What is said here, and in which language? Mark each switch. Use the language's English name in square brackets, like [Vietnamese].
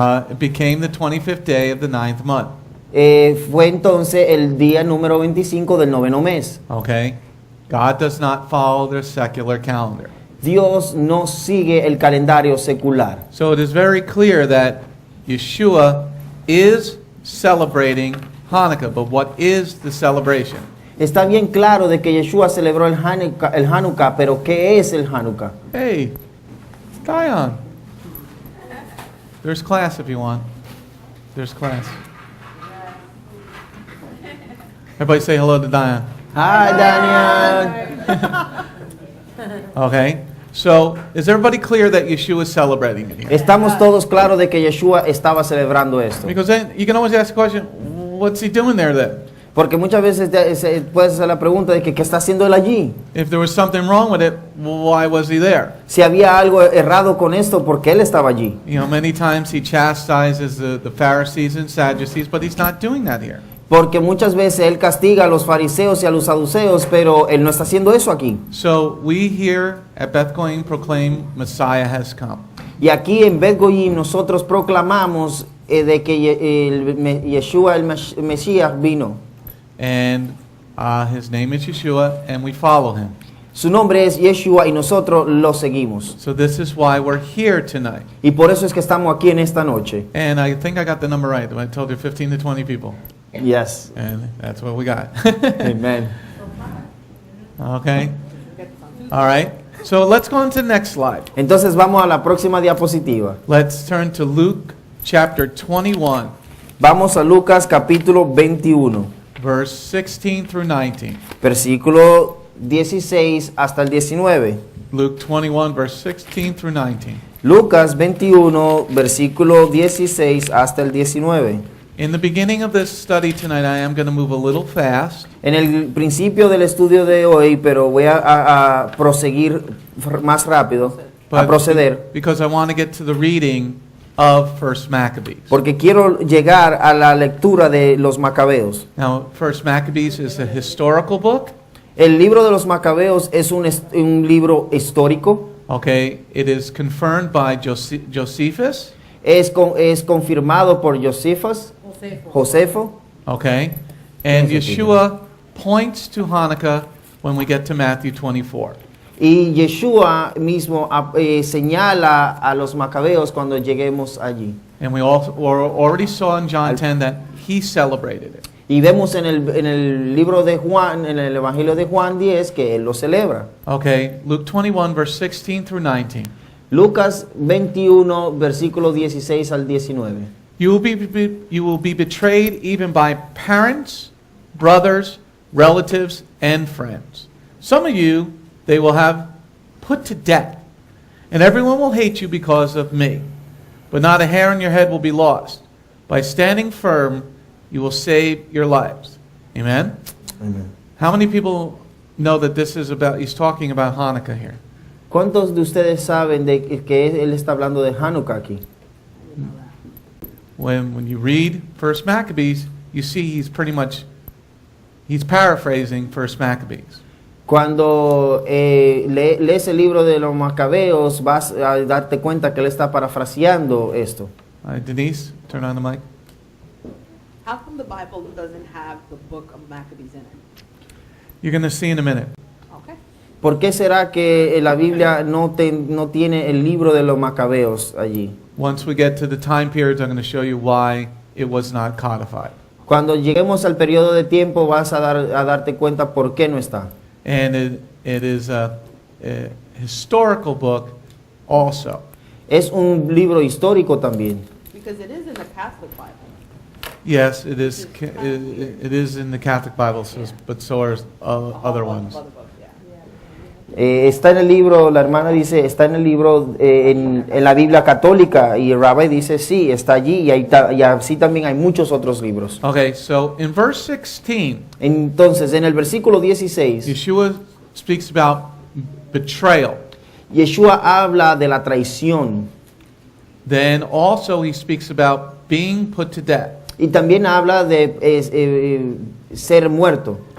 [English] It became the 25th day of the 9th month. [Spanish] fue entonces el día número 25 del noveno mes. [English] Okay? God does not follow their secular calendar. [Spanish] Dios no sigue el calendario secular. [English] So it is very clear that Yeshua is celebrating Hanukkah, but what is the celebration? [Spanish] Está bien claro de que Yeshua celebró el Hanukkah, pero ¿qué es el Hanukkah? [English] Hey, Dion. There's class if you want. There's class. Everybody say hello to Dion. Hi, Daniel. Okay? So, is everybody clear that Yeshua is celebrating it here? [Spanish] Estamos todos claros de que Yeshua estaba celebrando esto. [English] Because then you can always ask the question, what's he doing there then? [Spanish] Porque muchas veces puedes hacer la pregunta de que ¿qué está haciendo él allí? [English] If there was something wrong with it, why was he there? [Spanish] Si había algo errado con esto, ¿por qué él estaba allí? [English] You know, many times he chastises the Pharisees and Sadducees, but he's not doing that here. [Spanish] Porque muchas veces él castiga a los fariseos y a los saduceos, pero él no está haciendo eso aquí. [English] So we here at Bethlehem proclaim Messiah has come. [Spanish] Y aquí en Bet Goyim nosotros proclamamos de que Yeshua el Mesías vino. [English] And his name is Yeshua, and we follow him. [Spanish] Su nombre es Yeshua y nosotros lo seguimos. [English] So this is why we're here tonight. [Spanish] Y por eso es que estamos aquí en esta noche. [English] And I think I got the number right. I told you 15 to 20 people. Yes. And that's what we got. Amen. Okay. All right. So let's go on to the next slide. [Spanish] Entonces vamos a la próxima diapositiva. [English] Let's turn to Luke chapter 21, [Spanish] Vamos a Lucas capítulo 21, [English] verse 16 through 19. [Spanish] versículo 16 hasta el 19. [English] Luke 21, verse 16 through 19. [Spanish] Lucas 21, versículo 16 hasta el 19. [English] In the beginning of this study tonight, I am going to move a little fast. [Spanish] En el principio del estudio de hoy, pero voy a proseguir más rápido, a proceder, [English] Because I want to get to the reading of First Maccabees. [Spanish] porque quiero llegar a la lectura de los Macabeos. [English] Now, First Maccabees is a historical book. [Spanish] El libro de los Macabeos es un libro histórico. [English] Okay, it is confirmed by Josephus. [Spanish] es confirmado por Josefo. [English] Okay? And Yeshua points to Hanukkah when we get to Matthew 24. [Spanish] Y Yeshua mismo señala a los macabeos cuando lleguemos allí. [English] And we already saw in John 10 that he celebrated it. [Spanish] Y vemos en el libro de Juan, en el Evangelio de Juan 10, que él lo celebra. [English] Okay, Luke 21, verse 16 through 19. [Spanish] Lucas 21, versículo 16 al 19. [English] You will be betrayed even by parents, brothers, relatives, and friends. Some of you they will have put to death, and everyone will hate you because of me. But not a hair on your head will be lost. By standing firm, you will save your lives. Amen? Amen. How many people know that this is about, he's talking about Hanukkah here? [Spanish] ¿Cuántos de ustedes saben de que él está hablando de Hanukkah aquí? [English] When you read 1 Maccabees, you see he's paraphrasing 1 Maccabees. [Spanish] Cuando lees el libro de los macabeos, vas a darte cuenta que él está parafraseando esto. [English] Denise, turn on the mic. How come the Bible doesn't have the book of Maccabees in it? You're going to see in a minute. Okay. [Spanish] ¿Por qué será que la Biblia no tiene el libro de los macabeos allí? [English] Once we get to the time periods, I'm going to show you why it was not codified. [Spanish] Cuando lleguemos al periodo de tiempo vas a darte cuenta por qué no está. [English] And it is a historical book also. [Spanish] Es un libro histórico también. [English] Because it is in the Catholic Bible. Yes, it is. It is in the Catholic Bible, but so are other ones. Other books, yeah. [Spanish] Está en el libro, la hermana dice, está en el libro, en la Biblia católica, y el rabbi dice, sí, está allí, y así también hay muchos otros libros. [English] Okay, so in verse 16, [Spanish] Entonces, en el versículo 16, [English] Yeshua speaks about betrayal. [Spanish] Yeshua habla de la traición, [English] Then also he speaks about being put to death [Spanish] y también habla de ser muerto,